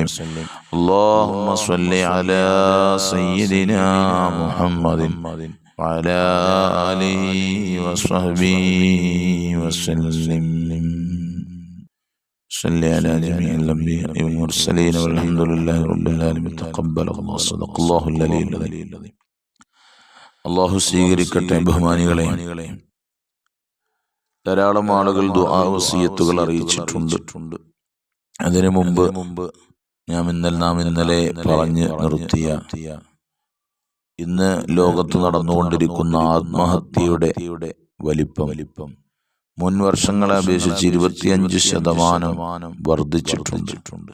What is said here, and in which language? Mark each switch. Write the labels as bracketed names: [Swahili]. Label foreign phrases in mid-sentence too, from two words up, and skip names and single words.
[Arabic] اللهم صل على سيدنا محمد وعلى آله وصحبه وسلم. صل على جميع الأنبياء والمرسلين والحمد لله رب العالمين. تقبل الله. صدق الله العلي العظيم. [Malayalam] അള്ളാഹു സ്വീകരിക്കട്ടെ. ബഹുമാനികളെ, ധാരാളം ആളുകൾ ദുആ വസിയത്തുകൾ അറിയിച്ചിട്ടുണ്ട്. അതിനു മുമ്പ് നാം ഇന്നലെ പറഞ്ഞു നിർത്തിയ ഇന്ന് ലോകത്ത് നടന്നുകൊണ്ടിരിക്കുന്ന ആത്മഹത്യയുടെ വലിപ്പം മുൻ വർഷങ്ങളെ അപേക്ഷിച്ച് 25% വർദ്ധിച്ചിട്ടുണ്ട്.